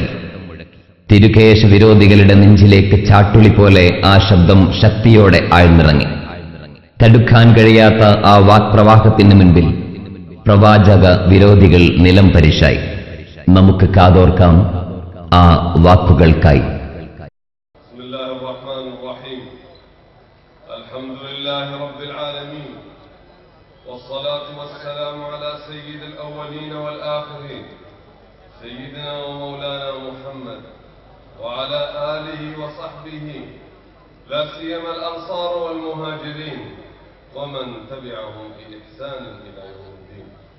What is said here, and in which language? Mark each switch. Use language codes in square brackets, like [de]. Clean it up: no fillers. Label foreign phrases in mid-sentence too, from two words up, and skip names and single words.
[ml] തിരുകേശ വിരോധികളുടെ നെഞ്ചിലേക്ക് ചാട്ടുളി പോലെ ആ ശബ്ദം ശക്തിയോടെ ആഴ്ന്നിറങ്ങി. തടുക്കാൻ കഴിയാത്ത ആ വാക്പ്രവാഹത്തിന് മുൻപിൽ പ്രവാചക വിരോധികൾ നിലം പരിശായി. നമുക്ക് കാതോർക്കാം ആ വാക്കുകൾക്കായി. [ar] الحمد لله رب العالمين والصلاة والسلام على سيد الأولين والآخرين سيدنا ومولانا محمد وعلى آله وصحبه لا سيما الأنصار والمهاجرين ومن تبعهم بإحسان إلى يوم الدين.